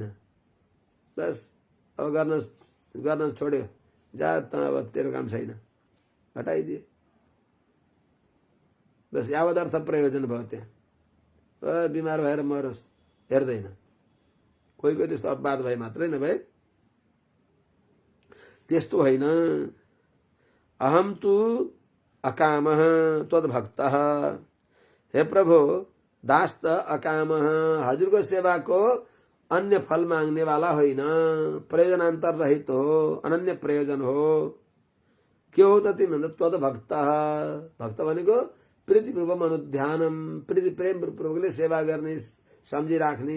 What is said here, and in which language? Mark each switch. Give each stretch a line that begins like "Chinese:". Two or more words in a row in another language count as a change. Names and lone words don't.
Nepali: बस अब गर्न छोड्यो, जा त अब तेरो काम छैन, हटाइदिए। बस यावत अर्थ प्रयोजन भयो त्यहाँ। बिमार भएर मरोस् हेर्दैन। कोही कोही त्यस्तो अपवाद भए मात्रै, नभए त्यस्तो होइन।
Sanskrit: अहम तु अकामः त्वद्भक्तः।
Nepali: हे प्रभु, दास त अकामः, हजुरको सेवाको अन्य फल माग्ने वाला होइन, प्रयोजनान्तर रहित हो, अनन्य प्रयोजन हो। के हो त तिमी भन्दा त्वद्भक्तः, भक्त भनेको
Sanskrit: प्रीतिपूर्वक अनुध्यानम,
Nepali: प्रीति प्रेम पूर्वकले सेवा गर्ने, सम्झिराख्ने।